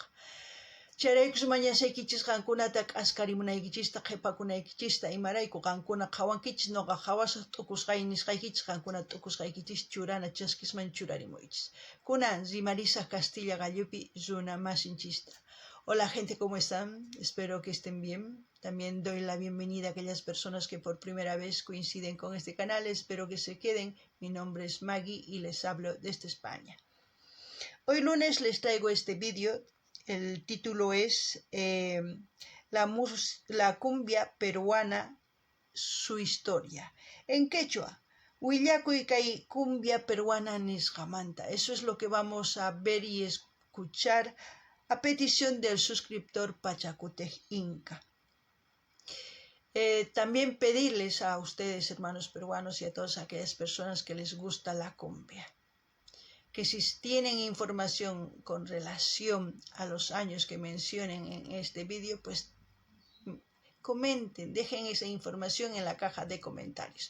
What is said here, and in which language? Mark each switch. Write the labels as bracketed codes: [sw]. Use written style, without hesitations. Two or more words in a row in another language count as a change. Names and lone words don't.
[qu] Chayraykus mañasaykichis qankunata k'askarimunaykichista qhipakunaykichista imarayku qankuna qhawankichis noqa qhawasaq t'ukusqay nisqaykichis qankuna t'ukusqaykichis churana chaskisman churarimuychis. Kunan rimarisaq Castilla gallupi runa masinchista. [es] Hola gente, ¿cómo están? Espero que estén bien. También doy la bienvenida a aquellas personas que por primera vez coinciden con este canal. Espero que se queden. Mi nombre es Maggie y les hablo desde España. Hoy lunes les traigo este vídeo. El título es la cumbia peruana, su historia. En quechua, [qu] Willakuy kay cumbia peruana nisqamanta. [es] Eso es lo que vamos a ver y escuchar a petición del suscriptor Pachacutej Inca. También pedirles a ustedes, hermanos peruanos, y a todas aquellas personas que les gusta la cumbia, que si tienen información con relación a los años que mencionen en este vídeo, pues comenten, dejen esa información en la caja de comentarios.